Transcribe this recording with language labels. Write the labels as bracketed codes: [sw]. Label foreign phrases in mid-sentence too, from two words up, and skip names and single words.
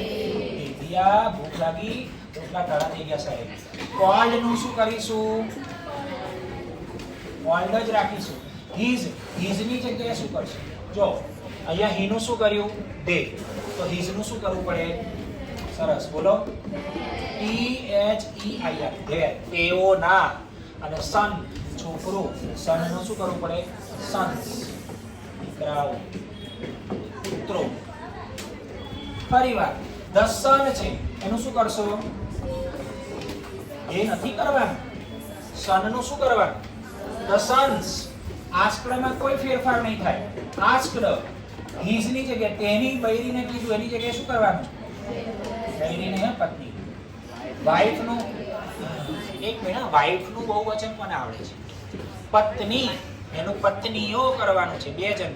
[gu] દિયા ભૂખ લાગી રોટલા ટાળા થઈ ગયા સાહેબ. કોલ્ડ નું શું કરીશું? કોલ્ડ જ રાખીશું. હીઝ ની જગ્યાએ શું કરશું? જો અહીંયા હી નું શું કર્યું? they. તો હીઝ નું શું કરવું પડે? સરસ બોલો. [en] THEIR there. [gu] તેઓ ના. અને સન છોકરું. સન નું શું કરવું પડે? સન્સ દીકરાઓ પુત્રો. ફરીવાર [en] the sun [gu] છે એનું શું કરશો? એ નથી કરવાનું. સન નું શું કરવાનું? [en] the sons. [gu] આસ્કડમાં કોઈ ફેરફાર નહીં થાય. આસ્કડ હીઝ ની જગ્યાએ તેની બૈરીને કીધું એની જગ્યાએ શું કરવાનું? બૈરીને હે પત્ની. વાઇફ નું એક મિનિટ, વાઇફ નું બહુવચન કોને આવડે છે? પત્ની. એનું પત્નીઓ કરવાનું છે, બે જણને.